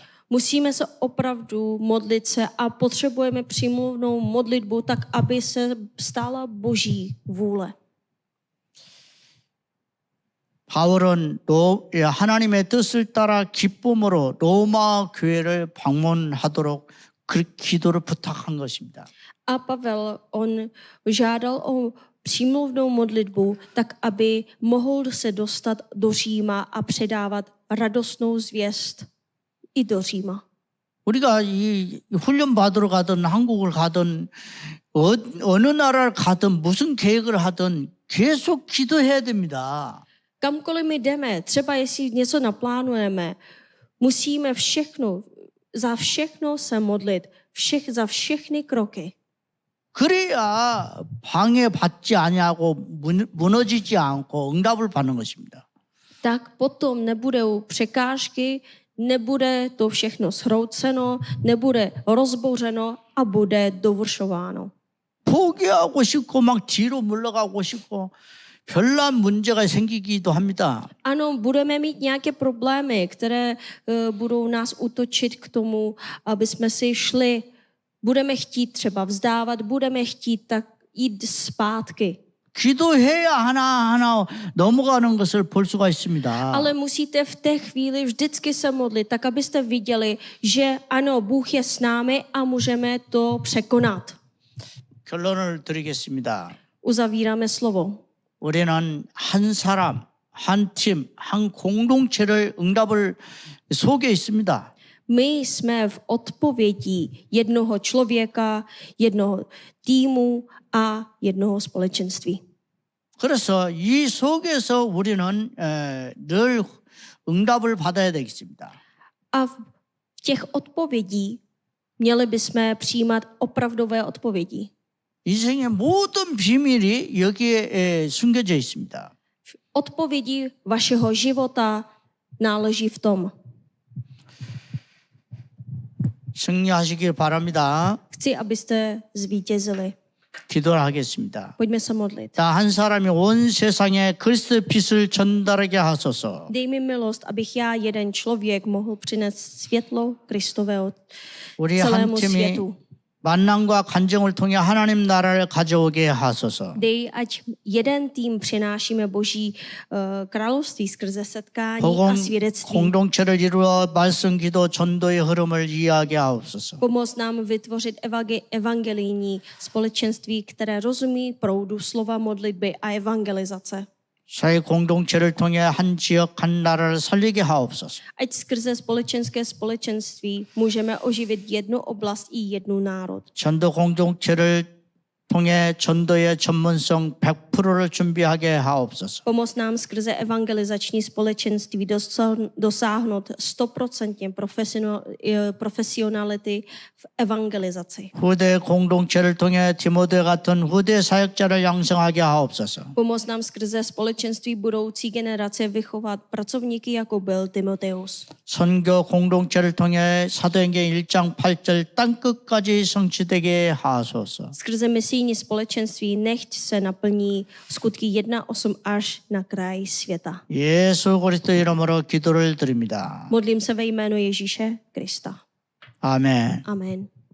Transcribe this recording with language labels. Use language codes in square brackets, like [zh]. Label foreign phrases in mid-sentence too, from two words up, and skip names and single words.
[cs] Musíme se opravdu modlit se a potřebujeme přímluvnou modlitbu tak, aby se stala Boží vůle. [ko] 바울은 하나님의 뜻을 따라 기쁨으로 로마 교회를 방문하도록 그 기도를 부탁한 것입니다. [cs] A Pavel, on žádal o přímluvnou modlitbu, tak aby mohl se dostat do Říma a předávat radostnou zvěst i do Říma. [ko] 우리가 이 훈련 받으러 가든 한국을 가든 어느 나라를 가든 무슨 계획을 하든 계속 기도해야 됩니다. [cs] Kamkoliv my jdeme, třeba jestli něco naplánujeme, musíme za všechno se modlit, za všechny kroky. [ko] 그래야 방해받지 아니하고 무너지지 않고 응답을 받는 것입니다. [cs] Tak potom nebudou překážky, nebude to všechno zhrouceno, nebude rozbouřeno a bude dovršováno. [ko] 포기하고 싶고 막 뒤로 물러가고 싶고 별난 문제가 생기기도 합니다. [cs] Ano, budeme mít nějaké problémy, které budou nás útočit k tomu, aby jsme si šli. Budeme chtít třeba vzdávat, budeme chtít tak jít zpátky. [ko] 기도해야 하나하나 넘어가는 것을 볼 수가 있습니다. [cs] Ale musíte v té chvíli vždycky se modlit, tak abyste viděli, že ano, Bůh je s námi a můžeme to překonat. [ko] 결론을 드리겠습니다. [cs] Uzavíráme slovo. [ko] 우리는 한 사람, 한 팀, 한 공동체를 응답을 속에 있습니다. [cs] My jsme v odpovědí jednoho člověka, jednoho týmu a jednoho společenství. [ko] 그래서 이 속에서 우리는 늘 응답을 받아야 되겠습니다. [cs] A v těch odpovědí měli bychom přijímat opravdové odpovědi. [ko] 인생의 모든 비밀이 여기에 숨겨져 있습니다. [cs] Odpovědi vašeho života náleží v tom. [ko] 승리하시길 바랍니다. [cs] Chci, abyste zvítězili. [ko] 기도를 하겠습니다. [cs] Pojďme se modlit. [ko] 자, 한 사람이 온 세상에 그리스도의 빛을 전달하게 하소서. [cs] Dej mi milost, abych já, jeden člověk, mohl přinést světlo Kristového [ko] 우리 한 [cs] celému [ko] 팀이 [cs] světu. [ko] 만남과 간증을 통해 하나님 나라를 가져오게 하소서. [cs] Dej, ať jeden tým přinášíme Boží království skrze setkání a [ko] 복음 [cs] svědectví. [ko] 공동체를 이루어 말씀 기도 전도의 흐름을 이해하게 하옵소서. [cs] Pomoz nám vytvořit evangelijní společenství, které rozumí proudu slova modlitby a evangelizace. [ko] 사회 공동체를 통해 한 지역 한 나라를 살리게 하옵소서. [cs] Ať skrze společenské společenství můžeme oživit jednu oblast i jednu národ. [ko] 전도 공동체를 통해 전도의 전문성 100%를 준비하게 하옵소서. [cs] Pomoz nám skrze evangelizační společenství dosáhnout 100% profesionality v evangelizaci. [ko] 후대 공동체를 통해 디모데 같은 후대 사역자를 양성하게 하옵소서. [cs] Pomoz nám skrze společenství budoucí generace vychovat pracovníky, jako byl Timoteus. [ko] 선교 공동체를 통해 사도행전 1장 8절 땅끝까지 성취되게 하소서. [cs] Skrze misijní společenství nechť se naplní skutky 1:8 až na kraj světa. [ko] 예수 그리스도 이름으로 기도를 드립니다. [cs] Modlím se ve jménu Ježíše Krista. [ko] 아멘. [cs] Amen.